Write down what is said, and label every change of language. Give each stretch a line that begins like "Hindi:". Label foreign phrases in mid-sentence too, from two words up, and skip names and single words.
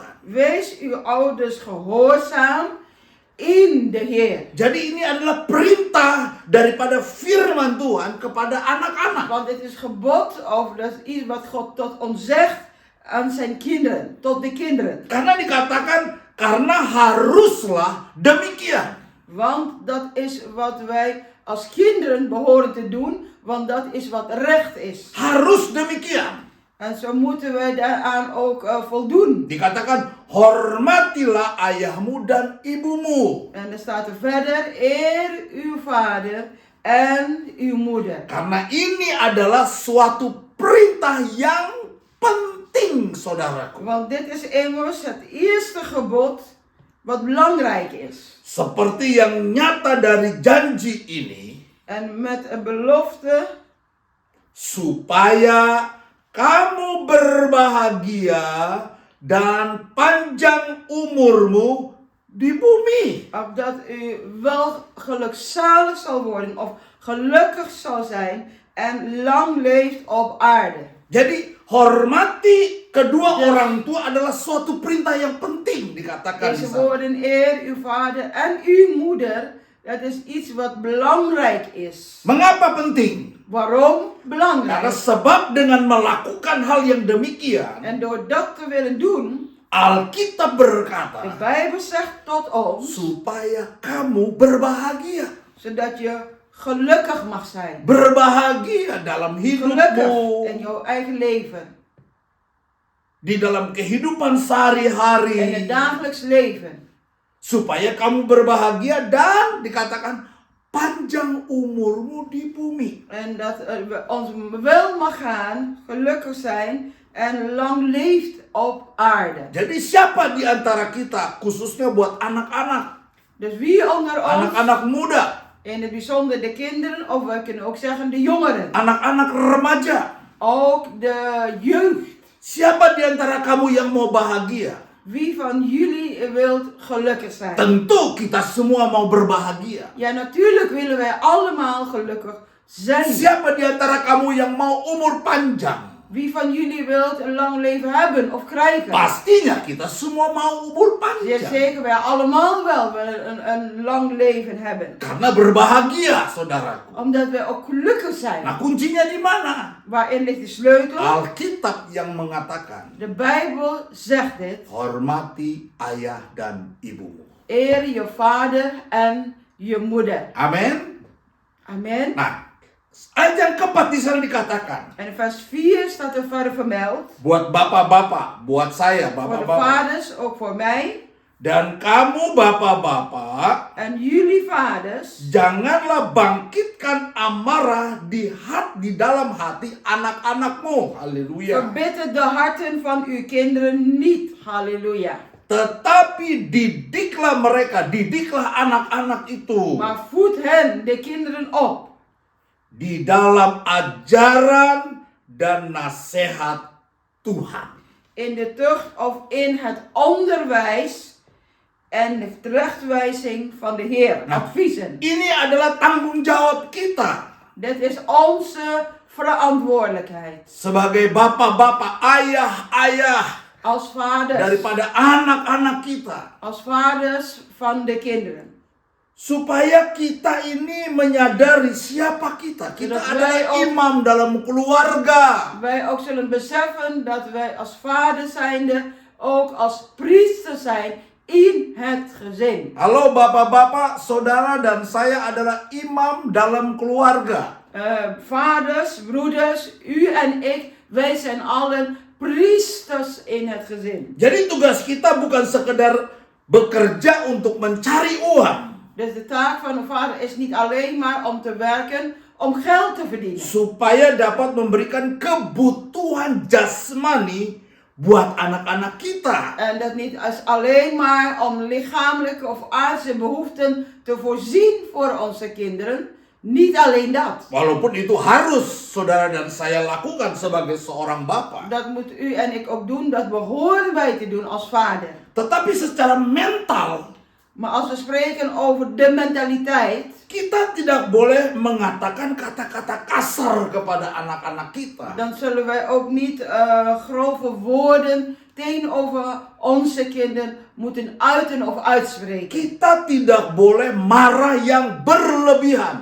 Dutch: wees uw ouders gehoorzaam in de Heer.
Indonesian: Jadi ini adalah perintah daripada firman Tuhan kepada anak-anak.
Dutch: Want het is gebod, of dat is iets wat God tot ons zegt aan zijn kinderen, tot de kinderen.
Indonesian: Karena dikatakan, karena haruslah demikian.
Dutch: Want dat is wat wij als kinderen behoren te doen, want dat is wat recht is.
Indonesian: Harus demikian.
Dutch: En zo moeten wij daaraan ook voldoen.
Indonesian: Dikatakan, hormatilah ayahmu dan ibumu.
Dutch: En er staat er verder, eer uw vader en uw moeder.
Indonesian: Karena ini adalah suatu perintah yang penting, saudaraku.
Dutch: Want dit is immers het eerste gebod wat belangrijk is.
Indonesian: Seperti yang nyata dari janji ini,
Dutch: En met een belofte,
Indonesian: supaya kamu berbahagia dan panjang umurmu di bumi.
Dutch: Opdat u wel gelukzalig zal worden of gelukkig zal zijn en lang leeft op aarde.
Indonesian: Jadi hormati kedua orang tua adalah suatu perintah yang penting dikatakan di
Dutch: Deze
Indonesian: sana.
Dutch: woorden eer uw vader en uw moeder, dat is iets wat belangrijk is.
Indonesian: Mengapa penting?
Dutch: Waarom
Indonesian: Karena
Dutch: belangrijk?
Indonesian: sebab dengan melakukan hal yang demikian,
Dutch: En door dat te willen doen,
Indonesian: Alkitab
Dutch: de
Indonesian: berkata,
Dutch: Bijbel zegt tot ons,
Indonesian: supaya kamu berbahagia.
Dutch: zodat je gelukkig mag zijn.
Indonesian: Berbahagia dalam
Dutch: Gelukkig
Indonesian: hidupmu,
Dutch: in jouw eigen leven.
Indonesian: di dalam kehidupan
Dutch: In het
Indonesian: sehari-hari.
Dutch: dagelijks leven.
Indonesian: Supaya kamu berbahagia dan dikatakan panjang umurmu di bumi.
Dutch: En dat we ons wel mag gaan, gelukkig zijn en lang leeft op aarde.
Indonesian: Jadi siapa di antara kita, khususnya buat anak-anak,
Dutch: Dus wie onder ons,
Indonesian: anak-anak muda,
Dutch: in het bijzonder de kinderen, of we kunnen ook zeggen de jongeren,
Indonesian: anak-anak remaja,
Dutch: ook de jeugd.
Indonesian: siapa di antara kamu yang mau bahagia?
Dutch: Wie van jullie wilt gelukkig zijn?
Indonesian: Tentu kita semua mau berbahagia.
Dutch: Ja, natuurlijk willen wij allemaal gelukkig zijn.
Indonesian: Siapa di antara kamu yang mau umur panjang?
Dutch: Wie van jullie wilt een lang leven hebben of krijgen?
Indonesian: Pastinya kita semua mau umur
Dutch: Zeer
Indonesian: panjang.
Dutch: zeker, wij allemaal wel willen een lang leven hebben.
Indonesian: Karena berbahagia, saudaraku.
Dutch: Omdat wij ook gelukkig zijn.
Indonesian: Nah, kuncinya di mana?
Dutch: Waarin ligt de sleutel?
Indonesian: Alkitab yang mengatakan,
Dutch: De Bijbel zegt dit.
Indonesian: hormati ayah dan ibumu.
Dutch: Eer je vader en je moeder.
Indonesian: Amin.
Dutch: Amen.
Indonesian: Nah, ayat yang keempat di sana dikatakan,
Dutch: En in vers 4 staat er verder vermeld.
Indonesian: buat bapak-bapak, buat saya
Dutch: Voor de
Indonesian: bapak-bapak,
Dutch: vaders, ook voor mij.
Indonesian: dan kamu bapak-bapak,
Dutch: En jullie vaders.
Indonesian: janganlah bangkitkan amarah di dalam hati anak-anakmu. Haleluya.
Dutch: Verbitter de harten van uw kinderen niet. Halleluja.
Indonesian: Tetapi didiklah mereka, didiklah anak-anak itu
Dutch: Maar voed hen, de kinderen op.
Indonesian: di dalam ajaran dan nasihat Tuhan.
Dutch: In de tucht of in het onderwijs en de terechtwijzing van de Heer. Nou. Adviezen.
Indonesian: Ini adalah tanggung jawab kita
Dutch: Dit is onze verantwoordelijkheid.
Indonesian: sebagai bapak-bapak, ayah-ayah
Dutch: Als vaders.
Indonesian: daripada anak-anak kita.
Dutch: Als vaders van de kinderen.
Indonesian: Supaya kita ini menyadari siapa kita. Kita
Dutch: Zodat
Indonesian: adalah
Dutch: wij ook-
Indonesian: imam dalam keluarga.
Dutch: Wij ook zullen beseffen dat wij als vader zijnde ook als priester zijn in het gezin.
Indonesian: Halo bapak-bapak, saudara dan saya adalah imam dalam keluarga.
Dutch: Vaders, broeders, u en ik, wij zijn allen priesters in het gezin.
Indonesian: Jadi tugas kita bukan sekedar bekerja untuk mencari uang.
Dutch: Dus de taak van een vader is niet alleen maar om te werken, om geld te verdienen.
Indonesian: Supaya dapat memberikan kebutuhan jasmani buat anak-anak kita.
Dutch: En dat niet als alleen maar om lichamelijke of aardse behoeften te voorzien voor onze kinderen. Niet alleen dat.
Indonesian: Walaupun itu harus saudara dan saya lakukan sebagai seorang bapak.
Dutch: Dat moet u en ik ook doen, dat behoren wij te doen als vader.
Indonesian: Tetapi secara mental,
Dutch: Maar als we spreken over de mentaliteit,
Indonesian: kita tidak boleh mengatakan kata-kata kasar kepada anak-anak kita.
Dutch: dan zullen wij ook niet grove woorden tegenover onze kinderen moeten uiten of uitspreken.
Indonesian: Kita tidak boleh marah yang berlebihan.